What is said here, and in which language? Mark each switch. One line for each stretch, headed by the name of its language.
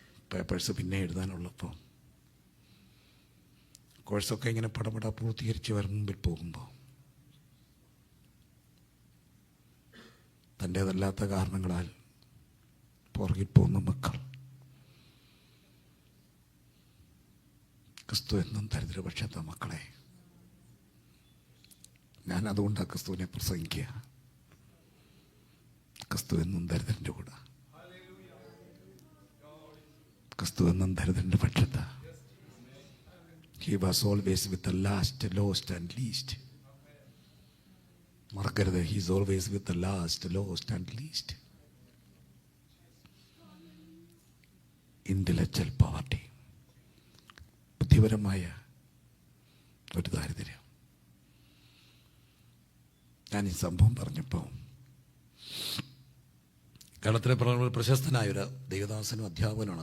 Malayalam: Papers പിന്നെ എഴുതാനുള്ളപ്പോൾ കോഴ്സൊക്കെ ഇങ്ങനെ പടപട പൂർത്തീകരിച്ച് മുമ്പിൽ പോകുമ്പോൾ തൻ്റേതല്ലാത്ത കാരണങ്ങളാൽ പുറകിൽ പോകുന്ന മക്കൾ, ക്രിസ്തു എന്നും ദരിദ്രപക്ഷത്തെ മക്കളെ, ഞാൻ അതുകൊണ്ടാണ് ക്രിസ്തുവിനെ പ്രസംഗിക്കുക. ക്രിസ്തു എന്നും ദരിദ്രൻ്റെ കൂടെ, ക്രിസ്തു എന്നും ദരിദ്രൻ്റെ പക്ഷത്ത്.
English: He was always with the last, lost and least.
Malayalam: മറക്കരുത്,
English: he is always with the last, lost and least. Intellectual poverty,
Malayalam: ബുദ്ധിപരമായ ഒരു ദാരിദ്ര്യം. ഞാൻ ഈ സംഭവം പറഞ്ഞപ്പോൾ കേരളത്തിലെ പ്രശസ്തനായ ഒരു ദേവദാസനും അധ്യാപകനാണ്.